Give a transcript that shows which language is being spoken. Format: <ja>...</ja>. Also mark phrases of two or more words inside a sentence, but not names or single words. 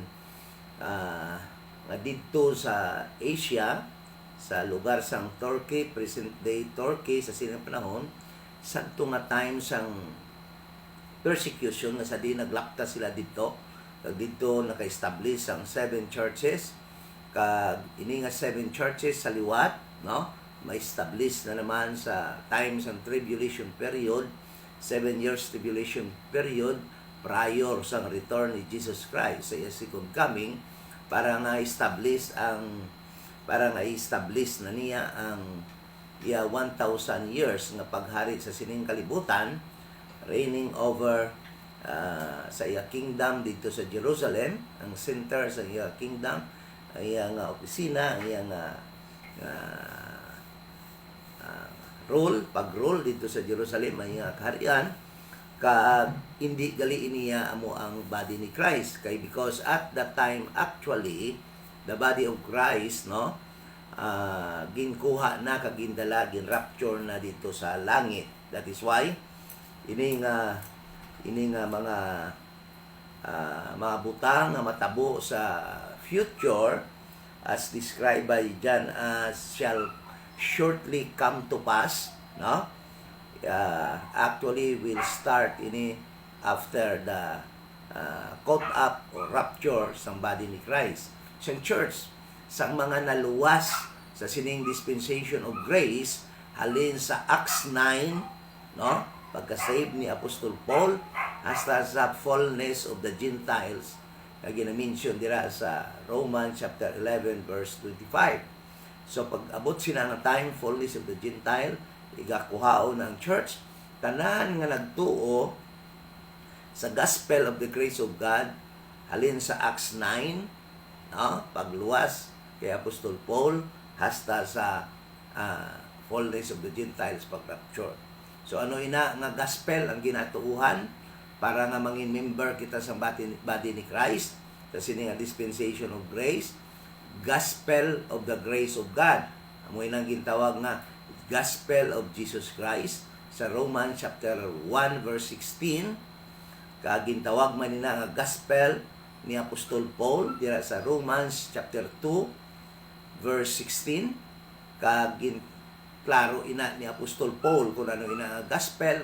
<hil>nga didto sa Asia, sa lugar sang Turkey,</hil> <en>present day</en> <hil>Turkey sa sining panahon sakto nga time sang persecution nga sa di naglapta sila dito kag dito naka-establish ang 7 churches kag ini nga 7 churches sa liwat no ma-establish na naman sa</hil> <en>times and tribulation period, 7 years tribulation period prior</en> <hil>sa return ni Jesus Christ sa iyang</hil> <en>second coming</en> <hil>para nga establish na niya ang 1,000 years nga paghari sa sining kalibutan,</hil> <en>reigning over</en> <hil>sa iya kingdom dito sa Jerusalem, ang center sa iya kingdom, ang iya nga opisina, ang iya nga pag-rule dito sa Jerusalem, ang iya kaharian, kag hindi gali iniya amo ang body ni Christ kay</hil> <en>because at that time actually the body of Christ</en> <hil>no ginkuha na kag gindala ginrapture na dito sa langit.</hil> <en>That is why</en> <hil>ini nga mga butang nga matabo sa future</hil> <en>as described by John as shall shortly come to pass,</en> <hil>no?</hil> <en>Actually will start ini after the caught up or rapture sa body ni Christ.</en> <hil>Sa church sang mga naluwas sa sining</hil> <en>dispensation of grace</en> <hil>halin sa Acts 9 no pagka-save ni Apostol Paul hasta sa</hil> <en>fullness of the Gentiles</en> <hil>na gina-mention dira sa Romans chapter 11 verse 25. So pag abot sila ng</hil> <en>time fullness of the Gentile</en> <hil>igakuhao ng church tanan nga nagtuo sa</hil> <en>gospel of the grace of God</en> <hil>halin sa Acts 9 no pagluwas kay Apostol Paul hasta sa</hil> <en>fullness of the Gentiles</en> <hil>pag-rapture. So ano ina nga gospel ang ginatuuhan para nga mangin member kita sa body ni Christ sa sining</hil> <en>dispensation of grace, gospel of the grace of God.</en> <hil>Amo inang gintawag nga</hil> <en>gospel of Jesus Christ</en> <hil>sa Romans chapter 1 verse 16 kag gintawag man nina nga gospel ni Apostol Paul dira sa Romans chapter 2 verse 16 kag klaro ina ni Apostol Paul kung ano ina gospel</hil>